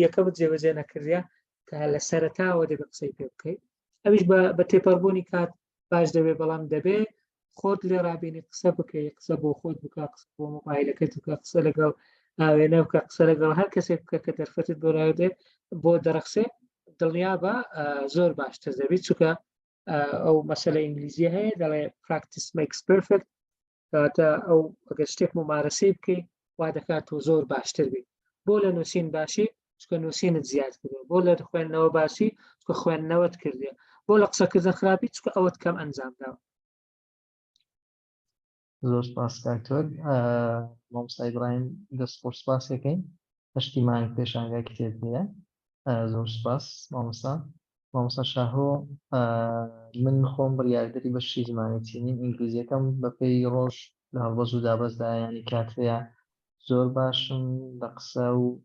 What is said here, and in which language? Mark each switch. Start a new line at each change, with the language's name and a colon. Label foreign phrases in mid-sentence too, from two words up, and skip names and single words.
Central Kurdish: یەکەمت جێبەجێ نەکردیە کە لە سەرەتاوە دەبێت قسەی پێ بکەیت ئەویش بە تێپەڕبوونی کات باش دەبێت بەڵام دەبێت خۆت لێ ڕابێنی قسە بکەی قسە بۆ خۆت بکە قسە بۆ مۆبایلەکەت بکە قسە لەگەڵ ئاوێنە بکە قسە لەگەڵ هەر کەسێک بکە کە دەرفەتت بۆ ڕادێت بۆ دەرەخسێ دڵنیا بە زۆر باشتر دەبێت چونکە ئەو مەسەلە ئینگلیزی هەیە دەڵێ
English: practice makes perfect
Central Kurdish: کەواتە ئەو ئەگەر شتێک ممارەسەی بکەیت وا دەکات تۆ زۆر باشتر بیت بۆ لە نووسین باشی چکە نووسینت زیاد کردو بۆ لە خوێندنەوە باشی چکە خوێندنەوەت کردێ بۆ لە قسەکردن خراپی چکە ئەوەت کەم ئەنجام داوە. زۆر سپاس کاکتۆر مامۆستا ئیبراهیم دەستخۆش سپاسەکەین هەشتی مانگ پێشانگای کتێب هەیە زۆر سپاس مامۆستا شاهۆ من خۆم بڕیاردەری بەشی زمانی چینی ئینگلیزیەکەم بەپێی ڕۆژ لە هەڵبەز و دابەزدا ینی کاتەیە زۆر باشم لە قسە و